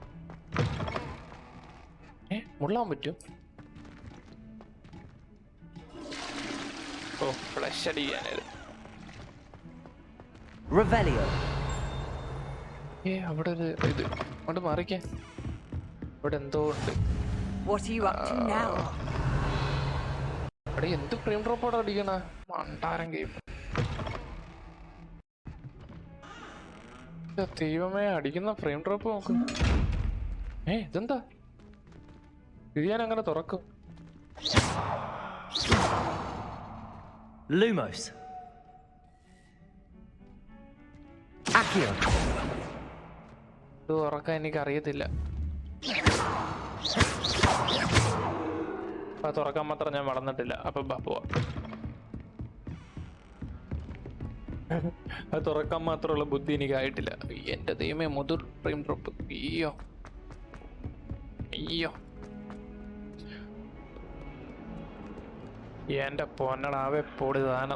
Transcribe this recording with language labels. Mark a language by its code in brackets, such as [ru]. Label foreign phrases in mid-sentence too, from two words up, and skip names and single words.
[ml] മുള്ളാൻ പറ്റും? ഓ, ഫ്ലഷ് അടിക്കാനത്. Revelio. അവിടെ ഒരു ഇത് അങ്ങോട്ട് മാറിക്കേ. ഇവിടെ എന്തോ ഉണ്ട്. [en] What are you up to now? [ml] അവിടെ എന്ത് [en] frame drop [ml] അടിക്കണ മണ്ടാരം ഗെയിം. ദൈവമേ, അടിക്കുന്ന [en] frame drop [ml] നോക്കും. ഇതെന്താ? ഇത് ഞാൻ അങ്ങനെ തുറക്കും. Lumos. Accio. ഇത് തുറക്കാൻ എനിക്ക് അറിയത്തില്ല. അത് തുറക്കാൻ മാത്രം ഞാൻ വളർന്നിട്ടില്ല. അപ്പൊ പോവാ. അത് തുറക്കാൻ മാത്രമുള്ള ബുദ്ധി എനിക്കായിട്ടില്ല. എന്റെ ദൈവമേ, മുതിർ [en] frame drop. [ml] അയ്യോ എന്റെ പൊന്നടാവെ പൊടി ദാനം.